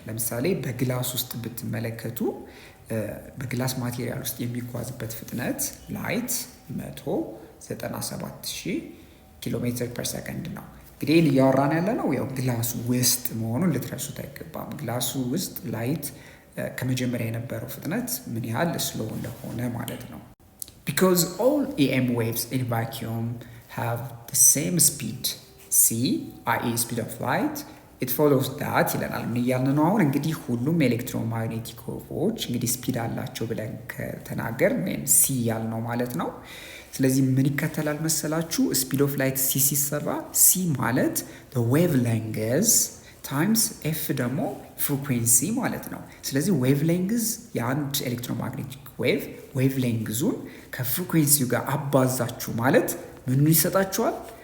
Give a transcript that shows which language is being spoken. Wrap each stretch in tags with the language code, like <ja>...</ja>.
<am>ለምሳሌ በግላስ ውስጥ ብትመለከቱ በግላስ ማቴሪያል ውስጥ የሚጓዝበት ፍጥነት ላይት 197,000 ኪሎ ሜትር ፐር ሰከንድ ነው። እንግዲህ እያወራን ያለ ነው ያው ግላሱ ውስጥ መሆኑን ልትረሱት አይገባም። ግላሱ ውስጥ ላይት ከመጀመሪያ የነበረው ፍጥነት ምን ያህል ስሎ እንደሆነ ማለት ነው።</am> <en>Because all EM waves in vacuum have the same speed, c, i.e. speed of light, it follows that</en> <am>ይለናል። ምን እያልን ነው አሁን? እንግዲህ ሁሉም ኤሌክትሮማግኔቲክ ዌቮች እንግዲህ ስፒድ አላቸው ብለን ከተናገር ወይም ሲ ያልነው ማለት ነው። ስለዚህ ምን ይከተላል መሰላችሁ? ስፒድ ኦፍ ላይት ሲ ሲሰራ ሲ ማለት</am> <en>the wavelength</en> <am>ታይምስ ኤፍ ደግሞ ፍሪኩዌንሲ ማለት ነው። ስለዚህ ዌቭ ሌንግዝ የአንድ ኤሌክትሮማግኔቲክ ዌቭ ሌንግዙን ከፍሪኩዌንሲው ጋር አባዛችሁ ማለት ምኑን ይሰጣችኋል?</am>